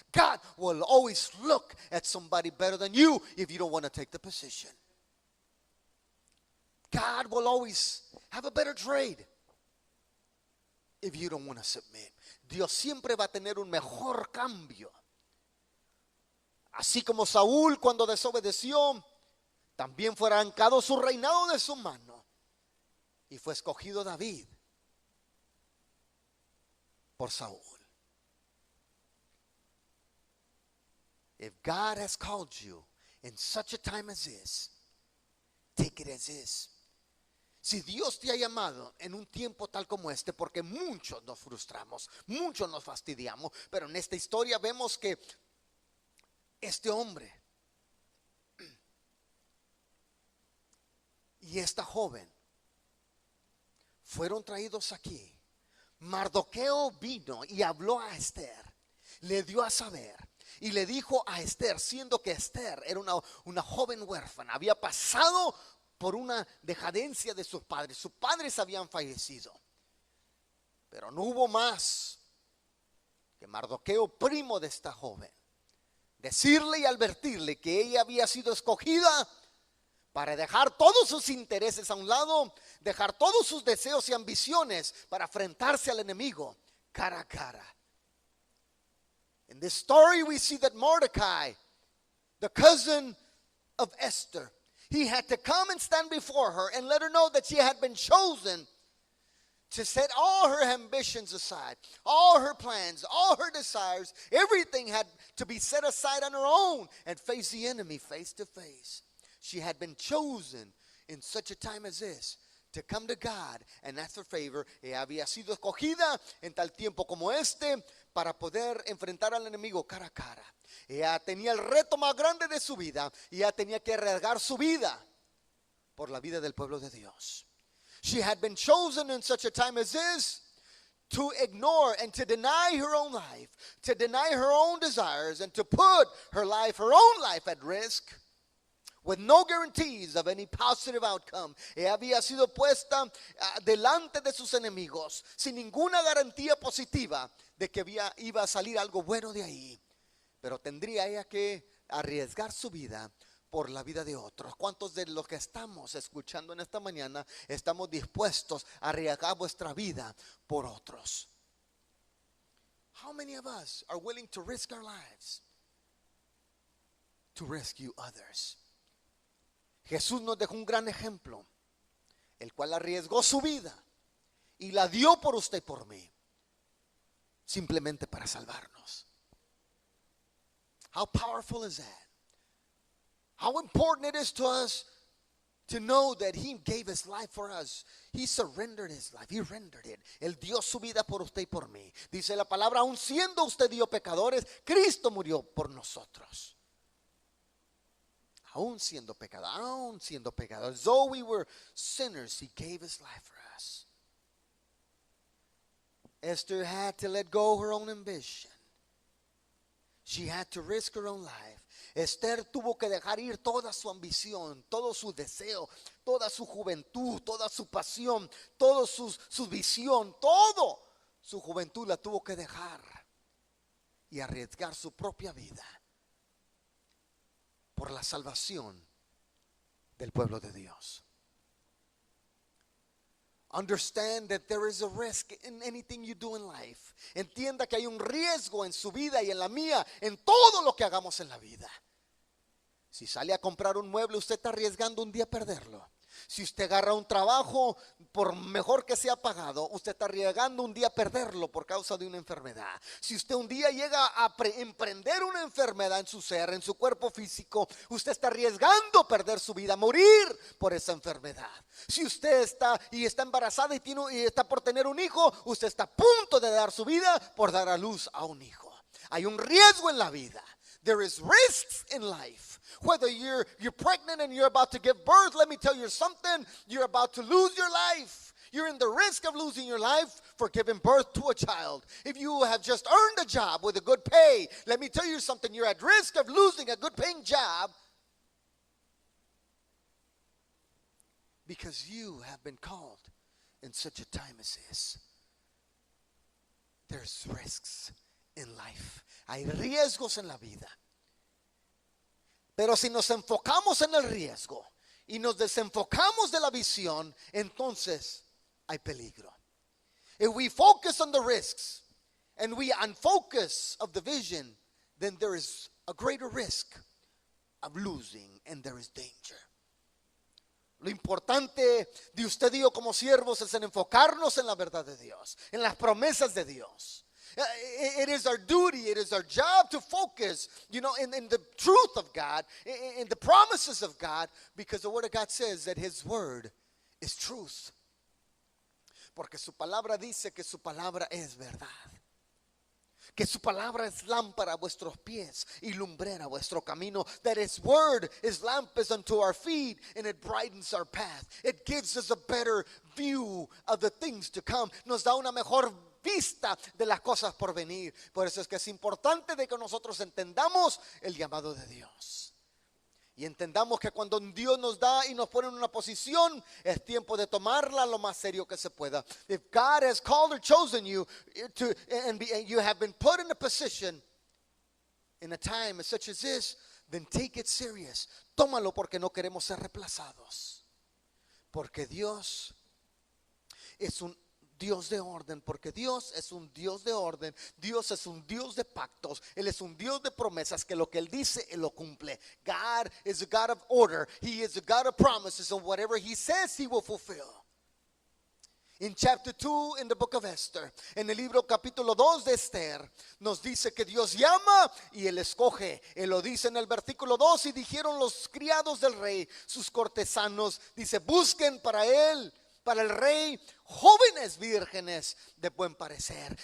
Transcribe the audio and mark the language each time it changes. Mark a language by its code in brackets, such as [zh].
[en] God will always look at somebody better than you if you don't want to take the position. God will always have a better trade if you don't want to submit. [es] Dios siempre va a tener un mejor cambio. Así como Saúl, cuando desobedeció, también fue arrancado su reinado de su mano y fue escogido David por Saúl. [en] If God has called you in such a time as this, take it as is. [es] Si Dios te ha llamado en un tiempo tal como este, porque muchos nos frustramos, muchos nos fastidiamos, pero en esta historia vemos que este hombre y esta joven fueron traídos aquí. Mardoqueo vino y habló a Esther, le dio a saber y le dijo a Esther, siendo que Esther era una joven huérfana, había pasado por una decadencia de sus padres habían fallecido, pero no hubo más que Mardoqueo, primo de esta joven, decirle y advertirle que ella había sido escogida para dejar todos sus intereses a un lado, dejar todos sus deseos y ambiciones para enfrentarse al enemigo cara a cara. [en] In this story we see that Mordecai, the cousin of Esther, he had to come and stand before her and let her know that she had been chosen to set all her ambitions aside, all her plans, all her desires. Everything had to be set aside on her own and face the enemy face to face. She had been chosen in such a time as this to come to God and ask for favor. [es] Ella había sido escogida en tal tiempo como este para poder enfrentar al enemigo cara a cara. Ella tenía el reto más grande de su vida y ella tenía que arriesgar su vida por la vida del pueblo de Dios. [en] She had been chosen in such a time as this to ignore and to deny her own life, to deny her own desires, and to put her own life at risk with no guarantees of any positive outcome. [es] Ella había sido puesta delante de sus enemigos sin ninguna garantía positiva de que iba a salir algo bueno de ahí. Pero tendría ella que arriesgar su vida por la vida de otros. ¿Cuántos de los que estamos escuchando en esta mañana estamos dispuestos a arriesgar vuestra vida por otros? [en] How many of us are willing to risk our lives to rescue others? [es] Jesús nos dejó un gran ejemplo, el cual arriesgó su vida y la dio por usted y por mí, simplemente para salvarnos. [en] How powerful is that? How important it is to us to know that He gave His life for us. He surrendered His life. He rendered it. [es] Él dio su vida por usted y por mí. Dice la palabra, aun siendo usted y yo pecadores, Cristo murió por nosotros. Aun siendo pecadores, [en] though we were sinners, He gave His life for us. Esther had to let go her own ambition. She had to risk her own life. [es] Esther tuvo que dejar ir toda su ambición, todo su deseo, toda su juventud, toda su pasión, toda su visión, todo su juventud la tuvo que dejar y arriesgar su propia vida por la salvación del pueblo de Dios. [en] Understand that there is a risk in anything you do in life. [es] Entienda que hay un riesgo en su vida y en la mía, en todo lo que hagamos en la vida. Si sale a comprar un mueble, usted está arriesgando un día perderlo. Si usted agarra un trabajo, por mejor que sea pagado, usted está arriesgando un día perderlo por causa de una enfermedad. Si usted un día llega a emprender una enfermedad en su ser, en su cuerpo físico, usted está arriesgando perder su vida, morir por esa enfermedad. Si usted está embarazada y está por tener un hijo, usted está a punto de dar su vida por dar a luz a un hijo. Hay un riesgo en la vida. [en] There is risks in life. Whether you're pregnant and you're about to give birth, let me tell you something, you're about to lose your life. You're in the risk of losing your life for giving birth to a child. If you have just earned a job with a good pay, let me tell you something, you're at risk of losing a good paying job because you have been called in such a time as this. There's risks in life. [es] Hay riesgos en la vida. Pero si nos enfocamos en el riesgo y nos desenfocamos de la visión, entonces hay peligro. [en] If we focus on the risks and we unfocus of the vision, then there is a greater risk of losing and there is danger. [es] Lo importante de usted y yo como siervos es en enfocarnos en la verdad de Dios, en las promesas de Dios. [en] It is our duty, it is our job to focus, in the truth of God, in the promises of God, because the Word of God says that His Word is truth. [es] Porque su palabra dice que su palabra es verdad. Que su palabra es lámpara a vuestros pies y lumbrera a vuestro camino. [en] That His Word is lamp is unto our feet and it brightens our path. It gives us a better view of the things to come. [es] Nos da una mejor vista de las cosas por venir. Por eso es que es importante de que nosotros entendamos el llamado de Dios. Y entendamos que cuando Dios nos da y nos pone en una posición, es tiempo de tomarla lo más serio que se pueda. [en] If God has called or chosen you and you have been put in a position in a time such as this, then take it serious. [es] Tómalo porque no queremos ser reemplazados. Porque Dios es un Dios de orden, porque Dios es un Dios de orden, Dios es un Dios de pactos, Él es un Dios de promesas, que lo que Él dice, Él lo cumple. [en] God is a God of order, He is a God of promises, and whatever He says, He will fulfill. In chapter 2 in the book of Esther, [es] en el libro capítulo 2 de Esther, nos dice que Dios llama y Él escoge. Él lo dice en el versículo 2, y dijeron los criados del rey, sus cortesanos, dice, busquen para él, para el rey, jóvenes vírgenes de buen parecer.